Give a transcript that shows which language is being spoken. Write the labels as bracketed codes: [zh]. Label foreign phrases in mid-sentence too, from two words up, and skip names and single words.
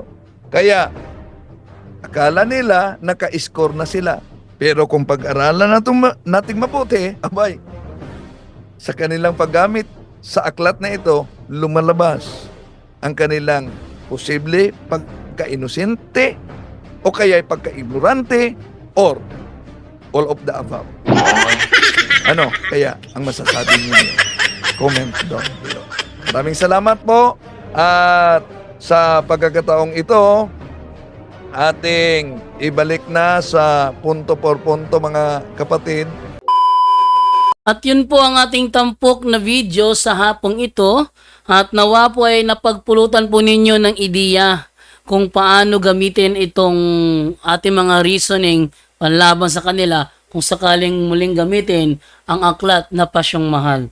[tl] Kaya, akala nila naka-score na sila. Pero kung pag-aralan nating mabuti, abay, sa kanilang paggamit sa aklat na ito, lumalabas ang kanilang posible pagka-inosente o kaya pagka-ignorante [en] or all of the above. [tl] Ano kaya ang masasabi niyo? [en] Comment down below. [tl] Maraming salamat po at sa pagkakataong ito, ating ibalik na sa punto por punto mga kapatid. At yun po ang ating tampok na video sa hapong ito at nawa po ay napagpulutan po ninyo ng ideya kung paano gamitin itong ating mga reasoning panlaban sa kanila kung sakaling muling gamitin ang aklat na Pasyong Mahal.